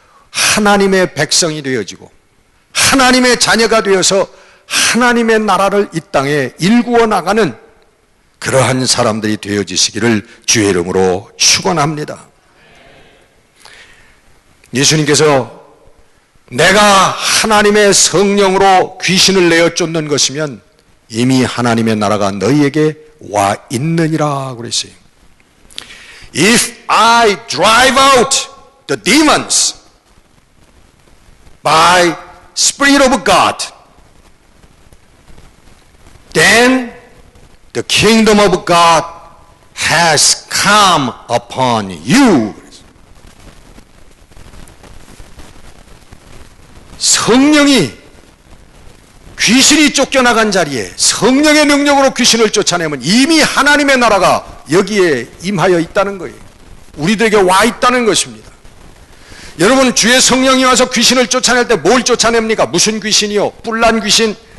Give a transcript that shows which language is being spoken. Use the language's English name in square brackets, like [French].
[Korean] 하나님의 백성이 되어지고 하나님의 자녀가 되어서 하나님의 나라를 이 땅에 일구어 나가는 그러한 사람들이 되어지시기를 주의 이름으로 축원합니다. 예수님께서 내가 하나님의 성령으로 귀신을 내어 쫓는 것이면 이미 하나님의 나라가 너희에게 와 있느니라 그랬어요. [English] If I drive out the demons by Spirit of God, then the kingdom of God has come upon you. [Korean] 성령이 귀신이 쫓겨나간 자리에 성령의 능력으로 귀신을 쫓아내면 이미 하나님의 나라가 여기에 임하여 있다는 거예요. 우리들에게 와 있다는 것입니다. 여러분, 주의 성령이 와서 귀신을 쫓아낼 때 뭘 쫓아냅니까? 무슨 귀신이요? 뿔난 귀신?